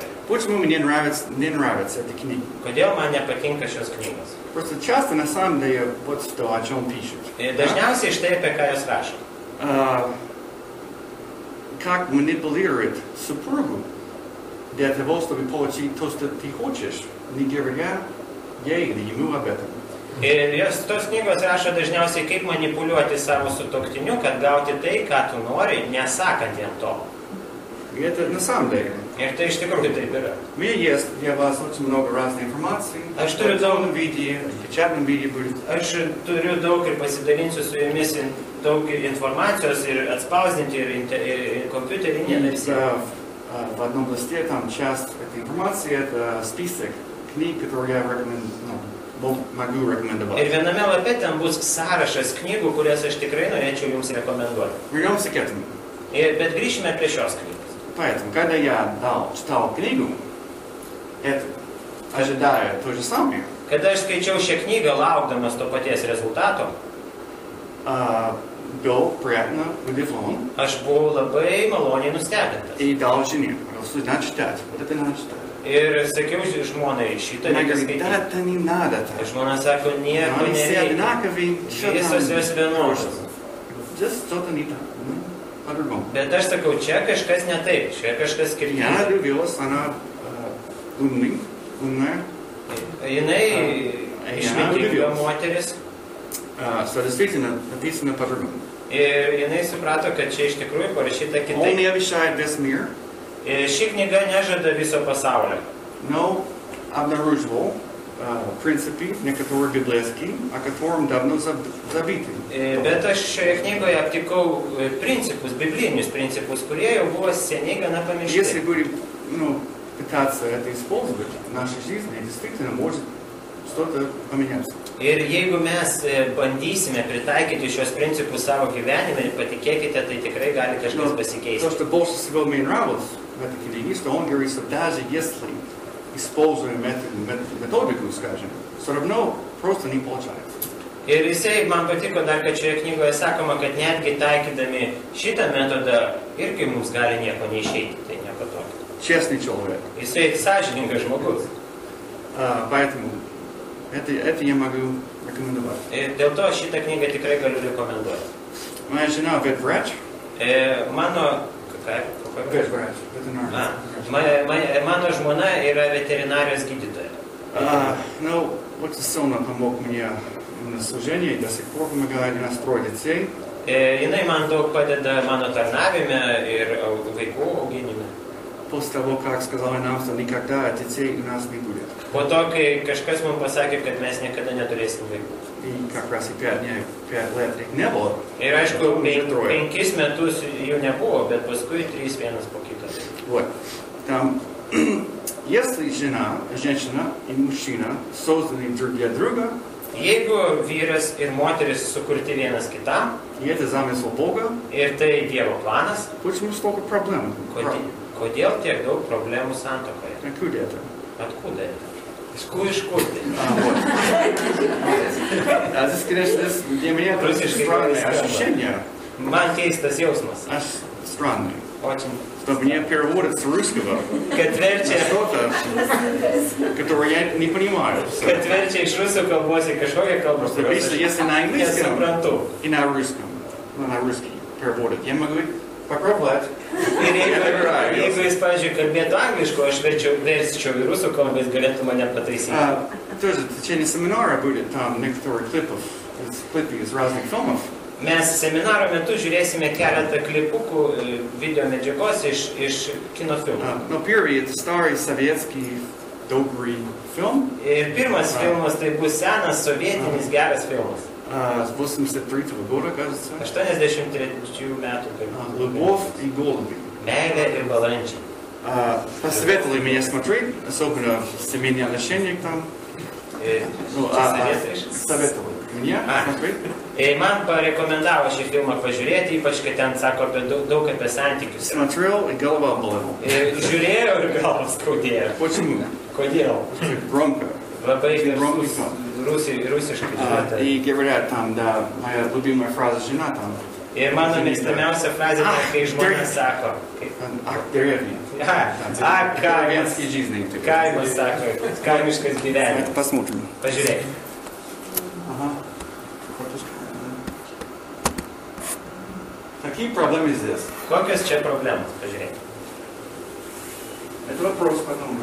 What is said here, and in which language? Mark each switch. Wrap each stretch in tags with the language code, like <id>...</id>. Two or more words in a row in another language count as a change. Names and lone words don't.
<ru>Почему мне не нравятся эти книги?</ru> <lt>Kodėl man nepatinka šios knygos?</lt> <ru>Просто часто, на самом деле, вот что, о чем пишут.</ru> <lt>Dažniausiai štai apie ką jos rašo.</lt> <ru>Как манипулировать супругу для того, чтобы получить то, что ты хочешь, не говоря ей или ему об этом.</ru> <lt>Ir tos knygos rašo dažniausiai, kaip manipuliuoti savo sutuoktiniu, kad gauti tai, ką tu nori, nesakant jam to.</lt> <ru>И это на самом деле.</ru> <lt>Ir tai iš tikrųjų taip yra.</lt> <ru>У меня есть для вас очень много разной информации. А что это за- в виде, в печатном виде будет.</ru> <lt>Aš turiu daug ir pasidalinsiu su jumis daug informacijos ir atspausdinti ir kompiuterinė versija.</lt> <ru>В одном листе там часть этой информации, это список книг, которые я могу рекомендовать.</ru> <lt>Ir viename lape ten bus sąrašas knygų, kurias aš tikrai norėčiau jums rekomenduoti.</lt> <ru>Вернемся к этому.</ru> <lt>Bet grįžime prie šios knygos.</lt> <ru>Поэтому, когда я читал книгу, это, ожидая то же самое,</ru> <lt>Kada aš skaičiau šią knygą, laukdamas to paties rezultato,</lt> <ru>был приятно удивлен</ru> <lt>aš buvau labai maloniai nustebintas.</lt> <ru>и дал жене. Что надо читать? Вот это надо читать.</ru> <lt>Ir sakiau žmonai, šitą</lt> <ru>Она</ru> <lt>reikia</lt> <ru>говорит, да,</ru> <lt>skaityti.</lt> <ru>это не надо.</ru> <lt>Ir žmona sako, nieko</lt> <ru>Они все</ru> <lt>nereikia.</lt> <ru>одинаковые, что</ru> <lt>Visos jos vienodos.</lt> <ru>Здесь что-то не так, по-другому.</ru> <lt>Bet aš sakau, čia kažkas ne taip, čia kažkas</lt> <ru>И она</ru> <lt>skirtingas.</lt> <ru>влюбилась, она умная.</ru> <lt>Jinai išmintinga moteris</lt> <ru>Что действительно написано по-другому.</ru> <lt>ir jinai suprato, kad čia iš tikrųjų parašyta</lt> <ru>Он</ru> <lt>kitaip.</lt> <ru>не обещает весь мир,</ru> <lt>Ši knyga nežada viso pasaulio.</lt> <ru>но обнаруживал принципы, некоторые библейские, о котором давно забыты.</ru> <lt>Bet aš šioje knygoje aptikau principus, biblinius principus, kurie jau buvo seniai gana</lt> <ru>Если</ru> <lt>pamiršti.</lt> <ru>будем пытаться это использовать в нашей жизни, действительно может что-то поменяться.</ru> <lt>Ir jeigu mes bandysime pritaikyti šios principus savo gyvenime, patikėkite, tai tikrai gali kažkas</lt> <ru>То,</ru> <lt>pasikeisti.</lt> <ru>что больше всего мне нравилось в этой книге, что он говорит, что даже если используем методику, скажем, все равно просто не получается.</ru> <lt>Ir jisai man patiko dar, kad šioje knygoje sakoma, kad netgi taikydami šitą metodą irgi mums gali nieko neišeiti, tai nieko tokio.</lt> <ru>Честный человек.</ru> <lt>Jisai sąžiningas žmogus.</lt> <ru>Поэтому это я могу рекомендовать.</ru> <lt>Ir dėl to šitą knygą tikrai galiu rekomenduoti.</lt> <ru>Моя жена ветврач.</ru> <lt>Mano...</lt> <ru>Ветврач.</ru> <lt>Mano žmona yra veterinarijos gydytoja.</lt> <ru>Очень сильно помог мне на служении, до сих пор помогает у нас 3 детей.</ru> <lt>Jinai man daug padeda mano tarnavime ir vaikų auginime.</lt> <ru>после того, как сказали нам, что никогда детей у нас не будет.</ru> <lt>Po to, kai kažkas mums pasakė, kad mes niekada neturėsim vaikų.</lt> <ru>И как раз и 5 лет их не было.</ru> <lt>Ir aišku, 5 metus jų nebuvo, bet paskui 3 vienas po kito.</lt> <ru>Вот. Там, если женщина и мужчина созданы друг для друга,</ru> <lt>Jeigu vyras ir moteris sukurti vienas kitam,</lt> <ru>и это замысел Бога,</ru> <lt>ir tai Dievo planas,</lt> <ru>почему столько проблем?</ru> <lt>kodėl tiek daug problemų santuokoje?</lt> <ru>Откуда это? Откуда это?</ru> <lt>Iš kur tai?</lt> <ru>Вот. Здесь, конечно, для меня это странное ощущение. Man keistas jausmas. Аж странное. Очень. Что мне переводят с русского</ru> <lt>Kad verčia</lt> <ru>что-то, которое я не понимаю.</ru> <lt>iš rusų kalbos į kažkokią kalbą,</lt> <ru>Просто обычно, если на английском</ru> <lt>nesuprantu.</lt> <ru>и на русском, на русский переводят, я могу попробовать.</ru> <lt>Ir jeigu jis, pavyzdžiui, kalbėtų angliškai, aš versčiau į rusų kalbą, jis galėtų mane pataisyti.</lt> <ru>Тоже в течение семинара будет там некоторые клипы из разных фильмов.</ru> <lt>Mes seminaro metu žiūrėsime keletą klipukų video medžiagos iš kino filmų.</lt> <ru>Но первый это старый советский добрый фильм.</ru> <lt>Ir pirmas filmas tai bus senas, sovietinis, geras filmas.</lt> <ru>С 83 года, кажется.</ru> <lt>83 metų.</lt> <ru>«Любовь и голуби».</ru> <lt>Meilė ir balandžiai.</lt> <ru>Посоветовали меня смотреть, особенно в семейные отношения там. Советовали меня смотреть.</ru> <lt>Ir man parekomendavo šį filmą pažiūrėti, ypač, kad ten sako daug apie santykius.</lt> <ru>Смотрел, и голова болела.</ru> <lt>Ir žiūrėjau ir galvą skaudėjo.</lt> <ru>Почему?</ru> <lt>Kodėl?</lt> <ru>Громко.</ru> <lt>Labai</lt> <ru>Громкий</ru> <lt>garsus</lt> <ru>сон.</ru> <lt>rusiškai žiūrėta.</lt> <ru>И говорят там, да, моя любимая фраза жена там.</ru> <lt>Ir mano mėgstamiausia frazė, kai žmona sako.</lt> <ru>Ах, деревня.</ru> <lt>Kaimas.</lt> <ru>Деревенские жизни.</ru> <lt>Kaimas sako, kaimiškas gyvenimas.</lt> <ru>Посмотрим.</ru> <lt>Pažiūrėk.</lt> <ru>Ага. Какие проблемы здесь?</ru> <lt>Kokios čia problemos? Pažiūrėk.</lt> <ru>Это вопрос потом.</ru>